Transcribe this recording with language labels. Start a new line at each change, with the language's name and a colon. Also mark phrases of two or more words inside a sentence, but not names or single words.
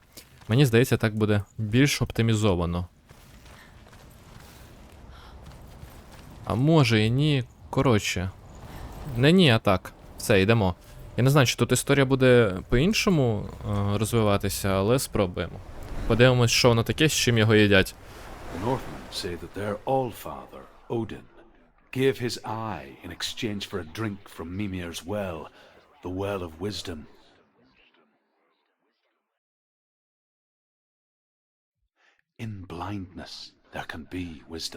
Ukrainian: Мені здається, так буде більш оптимізовано. А може і ні. Коротше. Не ні, а так. Все, йдемо. Я не знаю, чи тут історія буде по-іншому розвиватися, але спробуємо. Подивимось, що воно таке, з чим його їдять.
English: The Northmen say that their all-father, Odin, gave his eye in exchange for a drink from Mimir's well, the well of wisdom. In blindness there can be wisdom.